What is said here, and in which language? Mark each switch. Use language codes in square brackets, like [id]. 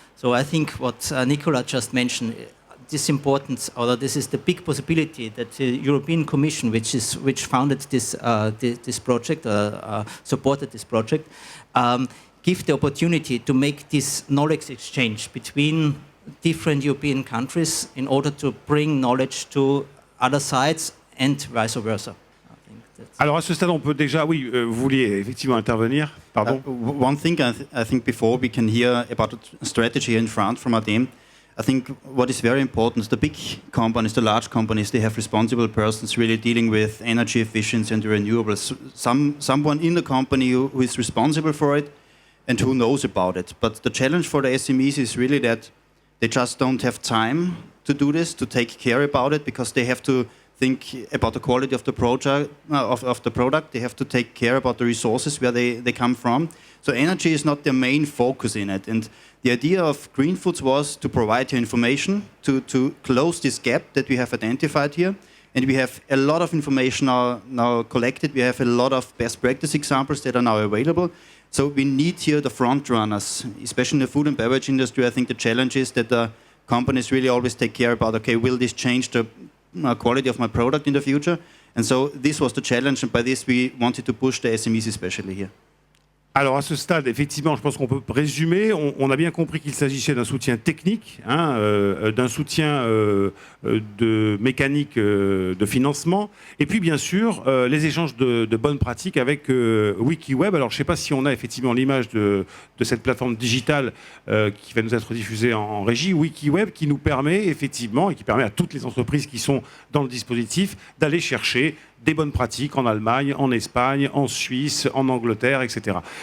[en] So I think what Nicola just mentioned, this importance, or this is the big possibility that the European Commission, which founded this project, supported this project, give the opportunity to make this knowledge exchange between different European countries in order to bring knowledge to other sides and vice versa. [fr] Alors à ce stade, on peut déjà, oui, vous vouliez effectivement intervenir, pardon. [en] One thing I think before we can hear about a strategy in France from ADEME, I think what is very important is the big companies, the large companies, they have responsible persons really dealing with energy efficiency and renewables. Someone in the company who is responsible for it and who knows about it. But the challenge for the SMEs is really that they just don't have time to do this, to take care about it, because they have to think about the quality of the project, of the product. They have to take care about the resources where they come from. So energy is not their main focus in it. And the idea of Green Foods was to provide you information, to close this gap that we have identified here. And we have a lot of information now collected. We have a lot of best practice examples that are now available. So we need here the front runners, especially in the food and beverage industry. I think the challenge is that the companies really always take care about, okay, will this change the quality of my product in the future? And so this was the challenge, and by this we wanted to push the SMEs especially here. [fr] Alors à ce stade, effectivement, je pense qu'on peut résumer. On a bien compris qu'il s'agissait d'un soutien technique, hein, d'un soutien de mécanique de financement, et puis bien sûr les échanges de bonnes pratiques avec WikiWeb. Alors je ne sais pas si on a effectivement l'image de cette plateforme digitale qui va nous être diffusée en régie, WikiWeb, qui nous permet effectivement, et qui permet à toutes les entreprises qui sont dans le dispositif d'aller chercher des bonnes pratiques en Allemagne, en Espagne, en Suisse, en Angleterre, etc.